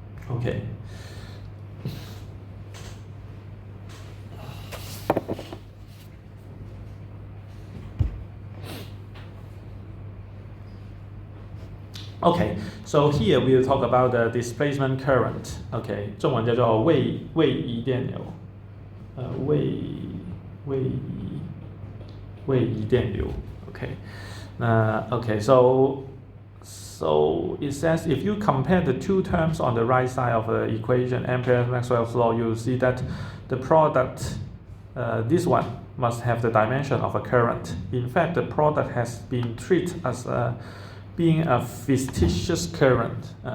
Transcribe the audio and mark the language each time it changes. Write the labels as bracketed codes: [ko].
[en] Okay. Okay, so here we will talk about the displacement current. [zh] Okay, 中文叫做位移电流，位移电流。 [en] Okay, okay, so it says if you compare the two terms on the right side of the equation, Ampere Maxwell's law, you will see that the product, this one, must have the dimension of a current. In fact, the product has been treated as being a fictitious current.